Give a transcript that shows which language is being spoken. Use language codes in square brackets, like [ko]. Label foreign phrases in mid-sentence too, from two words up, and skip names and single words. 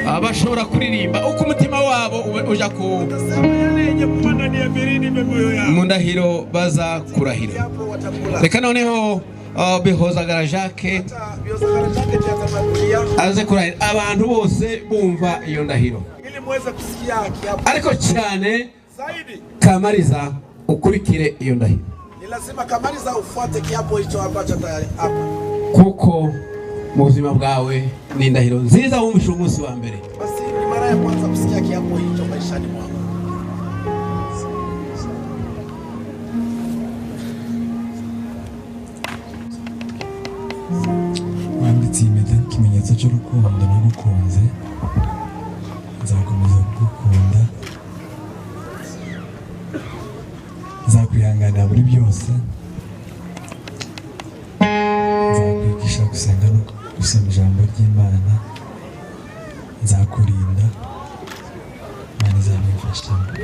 [rw] bashobora kuririmba uko umutima wabo uja ku mu ndahiro baza kurahira. Reka noneho Bihozagara Jacques aze kurahira abantu bose bumva iyo ndahiro, ariko cyane Kamariza ukurikire iyo ndahiro. [sw] Ni lazima Kamariza ufuate kiapo hicho ambacho tayari hapa, [rw] kuko mu buzima bwawe ni indahiro nziza wumvishe umunsi wa mbere. [sw] Basi ni mara ya kwanza kusikia kiapo hicho maishani mwako. [rw] Wanditse impeta ikimenyetso cy'urukundo nagukunze, nzakomeza kugukunda, nzakwihanganira muri byose, nzakwigisha gusenga no gusoma ijambo ry'Imana, nzakurinda, Imana izabimfashamo.